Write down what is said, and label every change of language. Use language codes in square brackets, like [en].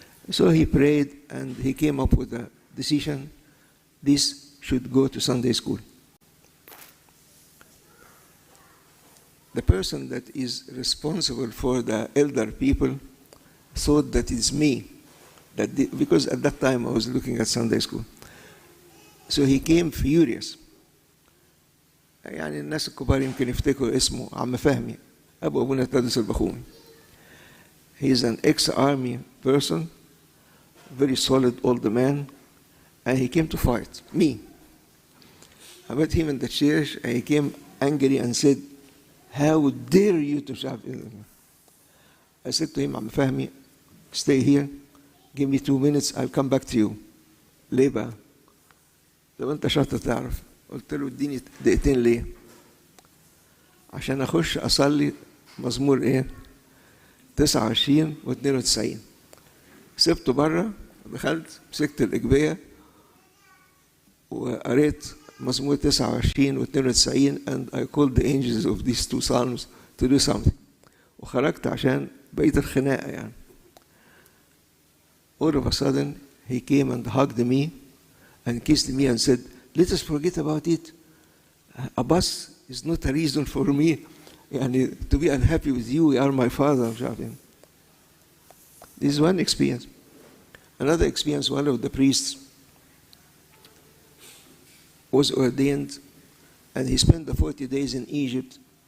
[en] So he prayed and he came up with a decision, this should go to Sunday school. The person that is responsible for the elder people thought that it's me, because at that time I was looking at Sunday school. So he came furious. [ar] يعني الناس الكبار يمكن يفتكروا اسمه عم فهمي أبو أبونا تدرس البخومي. [en] He is an ex-army person, very solid old man, and he came to fight me. I met him in the church and he came angry and said, how dare you to shout? I said to him, عم فهمي, stay here, give me 2 minutes, I'll come back to you. [ar] ليه بقى؟ لو انت شاطر تعرف. قلت له اديني دقيقتين ليه؟ عشان اخش اصلي مزمور ايه؟ 29 و 92. سبته بره، دخلت مسكت الإجبية وقريت مزمور 29 و 92 [en] and I called the angels of these two psalms to do something. [ar] وخرجت عشان بقيت الخناقة يعني. [en] All of a sudden he came and hugged me and kissed me and said, let us forget about it. A bus is not a reason for me يعني, to be unhappy with you. You are my father. This is one experience. Another experience, one of the priests was ordained and he spent the 40 days in Egypt.